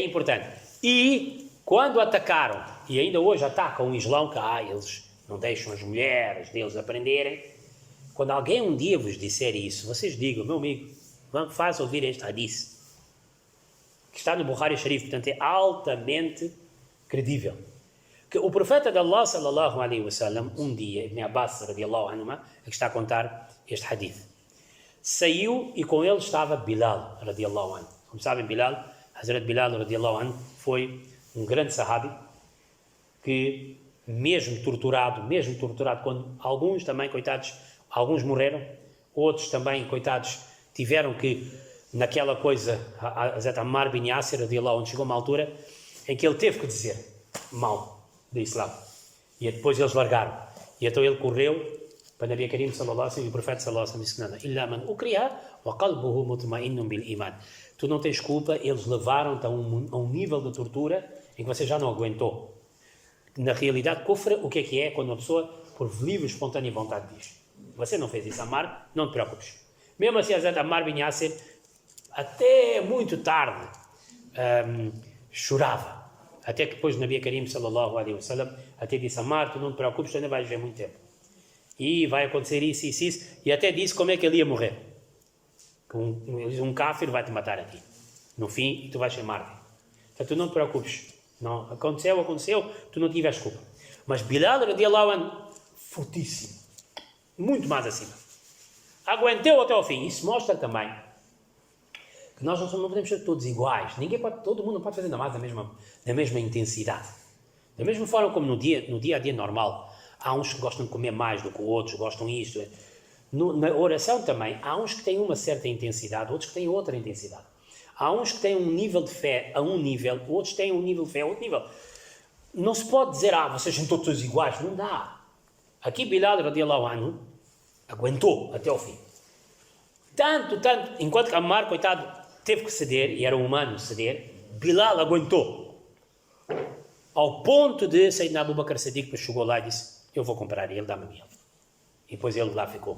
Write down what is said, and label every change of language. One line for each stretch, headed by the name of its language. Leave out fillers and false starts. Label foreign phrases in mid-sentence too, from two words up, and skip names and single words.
Portuguese: E quando atacaram e ainda hoje atacam o Islão, que eles não deixam as mulheres deles aprenderem. Quando alguém um dia vos disser isso, vocês digam, meu amigo, faz ouvir este hadith, que está no Bukhari Sharif, portanto é altamente credível. Que o profeta de Allah,
Arabic: صلى الله عليه وسلم,
Portuguese: um dia, Ibn Abbas,
Arabic: رضي الله عنه,
Portuguese: é que está a contar este hadith, saiu e com ele estava Bilal,
Arabic: رضي الله عنه.
Portuguese: Como sabem,
Arabic: Hazrat Bilal, رضي الله عنه,
Portuguese: foi um grande sahabi, que mesmo torturado, quando alguns também, coitados, alguns morreram, outros também, coitados, tiveram que, naquela coisa,
Arabic: Hazrat Ammar bin Yasir, رضي الله عنه,
Portuguese: chegou uma altura em que ele teve que dizer mal do Islã. E depois eles largaram. E então ele correu para Nabi Karim
Arabic: صلى الله عليه وسلم,
Portuguese: e o profeta
Arabic: صلى الله عليه وسلم
Portuguese: disse:
Arabic: "إلا من أكره وقلبه مطمئن بالإيمان."
Portuguese: Tu não tens culpa, eles levaram-te a um nível de tortura em que você já não aguentou. Na realidade, kufr, o que é quando uma pessoa, por livre e espontânea vontade, diz: você não fez isso, Ammar, não te preocupes. Mesmo assim, Hazrat Ammar bin Yasir, até muito tarde, chorava. Até que depois Nabi Karim
Arabic: صلى الله عليه وسلم
Portuguese: até disse: Ammar, tu não te preocupes, tu ainda vais ver muito tempo. E vai acontecer isso, e até disse como é que ele ia morrer. Um kafir vai te matar a ti, no fim, e tu vais ser mártir. Então tu não te preocupes. Não, aconteceu, tu não tiveste culpa. Mas Bilal,
Arabic: رضي الله عنه,
Portuguese: fortíssimo, muito mais acima, aguentou até ao fim. Isso mostra também que nós não podemos ser todos iguais. Todo mundo não pode fazer namaz da mesma intensidade. Da mesma forma como no dia a dia normal, há uns que gostam de comer mais do que outros, gostam disto. Na oração também, há uns que têm uma certa intensidade, outros que têm outra intensidade. Há uns que têm um nível de fé a um nível, outros têm um nível de fé a outro nível. Não se pode dizer, vocês são todos iguais. Não dá. Aqui Bilal,
Arabic: رضي الله عنه,
Portuguese: aguentou até ao fim. Tanto, enquanto que Ammar, coitado, teve que ceder, e era humano ceder, Bilal aguentou. Ao ponto de Sayyidina Abu Bakr Siddiq chegou lá e disse: eu vou comprar ele, dá-me ele. E depois ele lá ficou.